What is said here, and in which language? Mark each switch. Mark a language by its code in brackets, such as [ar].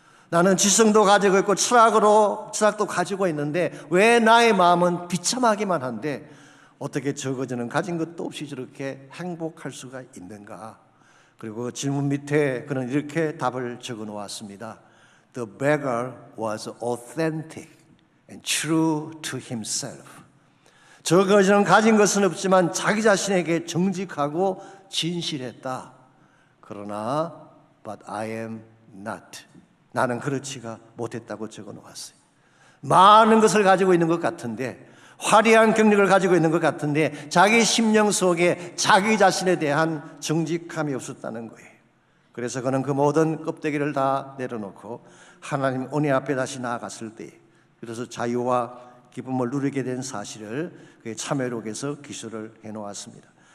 [ko] 나는 지성도 가지고 있고 철학도 가지고 있는데 왜 나의 마음은 비참하기만 한데 어떻게 저 거지는 가진 것도 없이 저렇게 행복할 수가 있는가? 그리고 그 질문 밑에 그는 이렇게 답을 적어 놓았습니다. [en] The beggar was authentic and true to himself. [ko] 저 거지는 가진 것은 없지만 자기 자신에게 정직하고 진실했다. 그러나 [en] but I am not. [ko] 나는 그렇지가 못했다고 적어 놓았어요. 많은 것을 가지고 있는 것 같은데 화려한 경력을 가지고 있는 것 같은데 자기 심령 속에 자기 자신에 대한 정직함이 없었다는 거예요. 그래서 그는 그 모든 껍데기를 다 내려놓고 하나님 은혜 앞에 다시 나아갔을 때 그래서 자유와 기쁨을 누리게 된 사실을 그의 참회록에서 기술을 해놓았습니다.